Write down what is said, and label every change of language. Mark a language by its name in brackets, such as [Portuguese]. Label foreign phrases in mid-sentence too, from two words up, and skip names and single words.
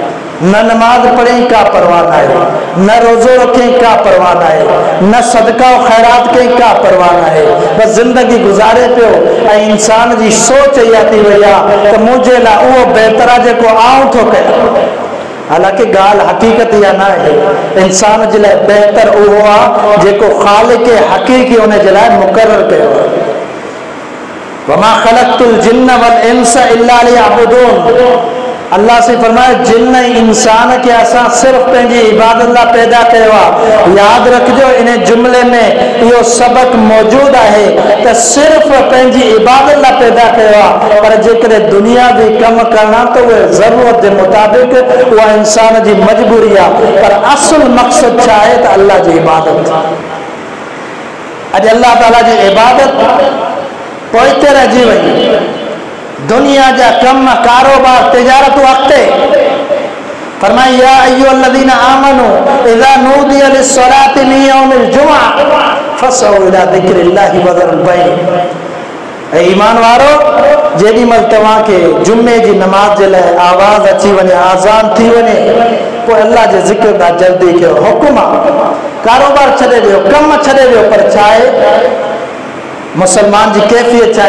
[Sindhi] न नमाज पढ़ी का परवाह न आहे, न रोज़ो रखी का परवाह न आहे, न सदका ख़ैरात कई का परवाह न आहे, बस ज़िंदगी गुज़ारे पियो। ऐं इंसान जी सोच इहा थी वई आहे त मुंहिंजे लाइ उहो बहितर आहे जेको आऊं थो कयां। हालांकि ॻाल्हि हक़ीक़त इहा न आहे। इंसान जे लाइ बहितर उहो आहे जेको ख़ालिक हक़ीक़ी उन जे लाइ मुक़ररु कयो आहे। [Arabic] وما خلقت الجن والإنس إلا ليعبدون. [Sindhi] अल्लाह से फरमाए जिन इंसान के असां सिर्फ़ पंहिंजी इबादत लाइ पैदा कयो आहे। यादि रखिजो इन जुमिले में इहो सबक़ मौजूदु आहे त सिर्फ़ पंहिंजी इबादत लाइ पैदा कयो आहे, पर जेकॾहिं दुनिया बि कमु करणा त उहे ज़रूरत जे मुताबिक़ उहा इंसान जी मजबूरी आहे, पर असुल मक़सदु छा आहे त अल्लाह जी इबादत। अॼु अल्लाह ताला जी इबादत पोइते रहिजी वई। दुनिया जा कम कारोबार तिजारतूं अॻिते। [Arabic] फरमाया يا أيها الذين آمنوا إذا نودي للصلاة من يوم الجمعة فاسعوا إلى ذكر الله وذروا البيع. [Sindhi] ऐं ईमान वारो, जेॾीमहिल तव्हांखे जुमे जी नमाज़ जे लाइ आवाज़ अची वञे, आज़ान थी वञे, पोइ अल्लाह जे ज़िक्र ॾांहुं जल्दी कयो। हुकुम आहे, कारोबार छॾे ॾियो, कम छॾे ॾियो, पर छा आहे मुसलमान जी कैफ़ियत छा आहे?